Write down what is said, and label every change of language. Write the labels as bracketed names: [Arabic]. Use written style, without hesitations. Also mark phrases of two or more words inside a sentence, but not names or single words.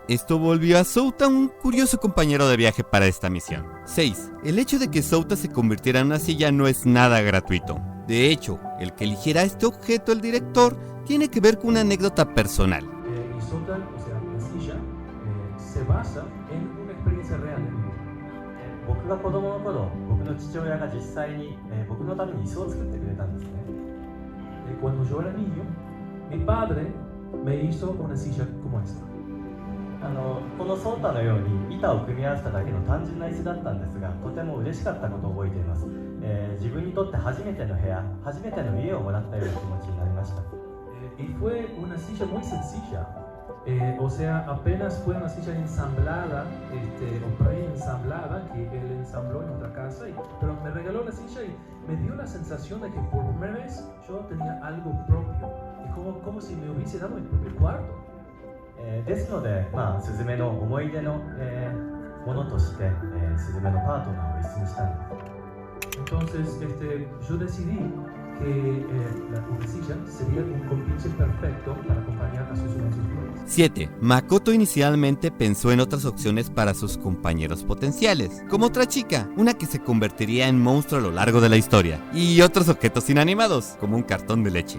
[Spanish] Esto volvió a Souta un curioso compañero de viaje para esta misión. 6. El hecho de que Souta se convirtiera en una silla no es nada gratuito. De hecho, el que eligiera este objeto el director tiene que ver con una anécdota personal. Y Souta, o sea, la silla, se basa en una experiencia real. [Japanese] 僕が子供の頃、僕の父親が実際に、僕のために椅子を作ってくれたんですね。 [Spanish] Cuando yo era niño, mi padre me hizo una silla como esta. [Japanese] このソータのように板を組み合わせただけの単純な椅子だったんですが、とても嬉しかったことを覚えています。自分にとって初めての部屋、初めての家をもらったような気持ちになりました。 [Spanish] Y fue una silla muy sencilla. O sea, apenas fue una silla ensamblada, o pre-ensamblada, que él ensambló en otra casa, pero me regaló la silla y me dio la sensación de que por primera vez yo tenía algo propio, y como si me hubiese dado mi propio cuarto. [Japanese] ですので、スズメの思い出の、ものとして、スズメのパートナーを椅子にしたんです。 [Spanish] Entonces, yo decidí que una silla sería un compinche perfecto para acompañar a Suzume en sus vuelos. 7. Makoto inicialmente pensó en otras opciones para sus compañeros potenciales, como otra chica, una que se convertiría en monstruo a lo largo de la historia, y otros objetos inanimados, como un cartón de leche.